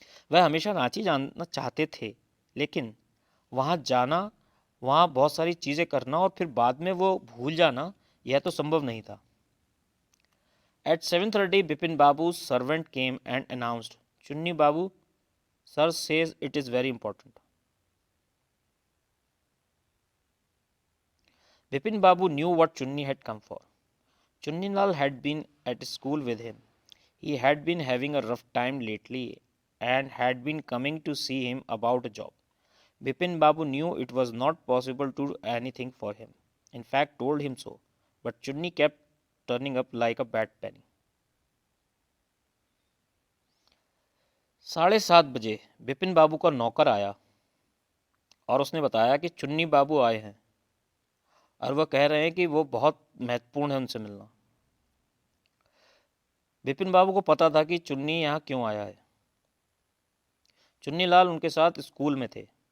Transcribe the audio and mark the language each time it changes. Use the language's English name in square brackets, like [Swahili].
[Hindi] वह हमेशा रांची जाना चाहते थे, लेकिन वहाँ जाना, वहाँ बहुत सारी चीज़ें करना और फिर बाद में वो भूल जाना, यह तो संभव नहीं था। [English] At 7:30, Bipin Babu's servant came and announced, Chunni Babu, sir says it is very important. Bipin Babu knew what Chunni had come for. Chunni Lal had been at school with him. He had been having a rough time lately and had been coming to see him about a job. Bipin Babu knew it was not possible to do anything for him. In fact, told him so. But Chunni kept turning up like a bad penny. [Hindi] 7:30 Bipin बाबू का नौकर आया और उसने बताया कि चुन्नी बाबू आए हैं और वह कह रहे हैं कि वो बहुत महत्वपूर्ण है उनसे मिलना। बिपिन बाबू को पता था कि चुन्नी यहाँ क्यों आया है। चुन्नी लाल उनके साथ स्कूल में थे।